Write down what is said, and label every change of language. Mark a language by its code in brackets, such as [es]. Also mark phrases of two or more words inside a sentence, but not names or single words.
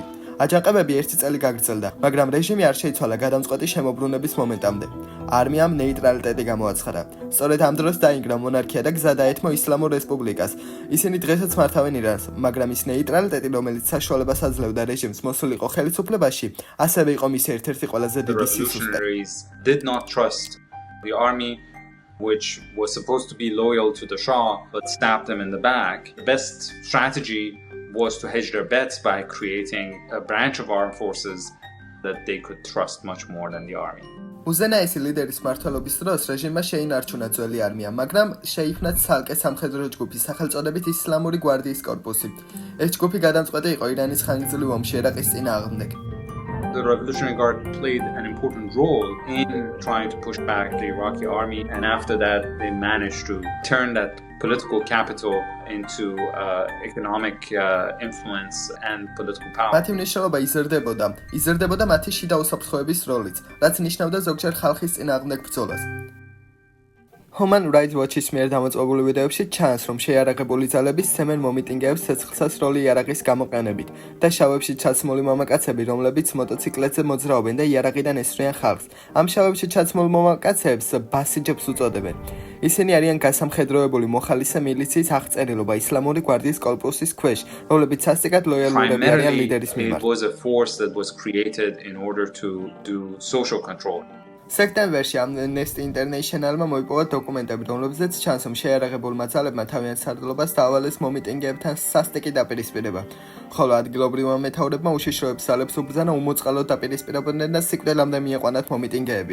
[ka] აჯანყებები 1 წელი გაგრძელდა, მაგრამ რეჟიმი არ შეიცვალა გადამწყვეტი შემოbrunების მომენტამდე. არმიამ ნეიტრალიტეტი გამოაცხადა. სწორედ ამ დროს დაინგრა მონარქია და გზა დაეთმო ისლამურ რესპუბლიკას. ისინი დღესაც მართავენ ირანს, მაგრამ ის ნეიტრალიტეტი, რომელიც საშუალებას აძლევდა რეჟიმს მოსულიყო ხელისუფლებაში, ასევე იყო მის ერთ-ერთი ყველაზე დიდი სისუსტე. [en] Which was supposed to be loyal to the Shah, but stabbed them in the back. The best strategy was to hedge their bets by creating a branch of armed forces that they could trust much more than the army. [ka] უზენაესი ლიდერის მმართველობის დროს რეჟიმმა შეინარჩუნა ძველი არმია, მაგრამ შეიქმნა ცალკე სამხედრო ჯგუფი სახელწოდებით ისლამური გვარდიის კორპუსი. ეს ჯგუფი გადამწყვეტი იყო ირანის ხანგრძლივ ომში ერაყის წინააღმდეგ. [en] The Revolutionary Guard played an important role in trying to push back the Iraqi army, and after that they managed to turn that political capital into economic influence and political power. [ka] მათი მნიშვნელობა იზრდებოდა მათი შიდა უსაფრთხოების როლიც, რაც ნიშნავდა ზოგჯერ ხალხის წინააღმდეგ ბრძოლას. Human Rights Watch-ის მიერ დამოწმებული ვიდეოებში ჩანს, რომ შეიარაღებული ძალები სცემენ მომიტინგეებს ცეცხლსასროლი იარაღის გამოყენებით და შავებში ჩაცმული მამაკაცები, რომლებიც მოტოციკლებზე მოძრაობენ და იარაღიდან ესვრიან ხალხს. ამ შავებში ჩაცმულ მამაკაცებს ბასიჯებს უწოდებენ. ისინი არიან გასამხედროებული მოხალისე მილიციის აღწერილობა ისლამური გვარდიის კორპუსის ქვეშ, რომლებიც სასტიკად ლოიალურები არიან ლიდერის მიმართ. [en] It was a force that was created in order to do social control. [ka] სექტემბერში Amnesty International-მა მოიპოვა დოკუმენტები, რომლებზეც ჩანს, რომ შეიარაღებულმა ძალებმა თავიანთ სარდლობას დაავალეს მომიტინგეებთან სასტიკი დაპირისპირება, ხოლო ადგილობრივმა მეთაურებმა უშიშროებს ძალებს უბრძანა უმოწყალოდ დაპირისპირებოდნენ და სიკვდილამდე მიიყვანათ მომიტინგეები.